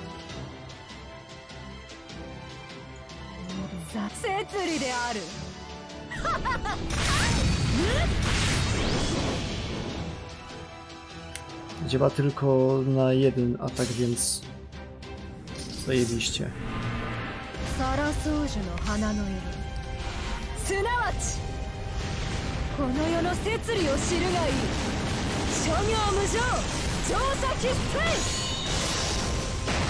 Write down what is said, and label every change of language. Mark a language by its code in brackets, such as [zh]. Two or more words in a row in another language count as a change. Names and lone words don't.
[ja] 摂理である。 [pl] Działa tylko na jeden atak, więc zajebiście. [ja] サラソージュの花の色、すなわちこの世の摂理を知るがいい。諸行無常、調査必須。